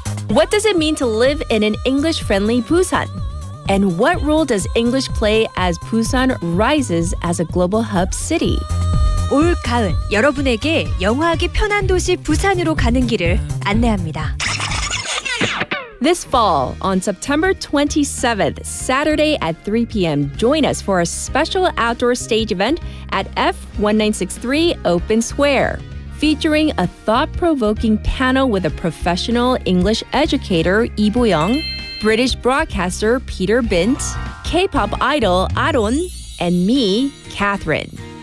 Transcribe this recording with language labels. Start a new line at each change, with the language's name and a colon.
English: What does it mean to live in an English-friendly Busan? And what role does English play as Busan rises as a global hub city?
Korean: 올 가을 여러분에게 영어하기 편한 도시 부산으로 가는 길을 안내합니다.
English: This fall, on September 27th, Saturday at 3 p.m., join us for a special outdoor stage event at F1963 Open Square, featuring a thought-provoking panel with a professional English educator, Lee Bo-young, British broadcaster Peter Bint, K-pop idol Aaron, and me, Catherine.